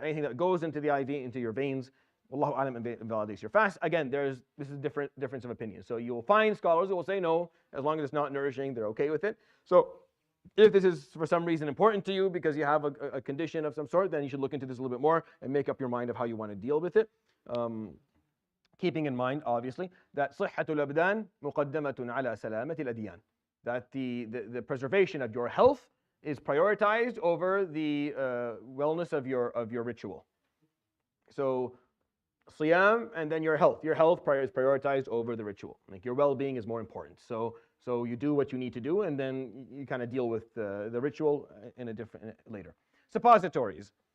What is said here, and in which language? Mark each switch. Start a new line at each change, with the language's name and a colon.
English: Anything that goes into the IV, into your veins, Allahu A'lam, invalidates your fast. Again, this is difference of opinion. So you'll find scholars who will say no, as long as it's not nourishing, they're okay with it. So if this is for some reason important to you because you have a condition of some sort, then you should look into this a little bit more and make up your mind of how you want to deal with it. Keeping in mind, obviously, that
Arabic: صحة الأبدان مقدمة على سلامة الأديان.
English: That the preservation of your health is prioritized over the wellness of your ritual. So siyam and then your health. Your health is prioritized over the ritual. Like your well-being is more important. So you do what you need to do, and then you kind of deal with the ritual in a different later. Suppositories.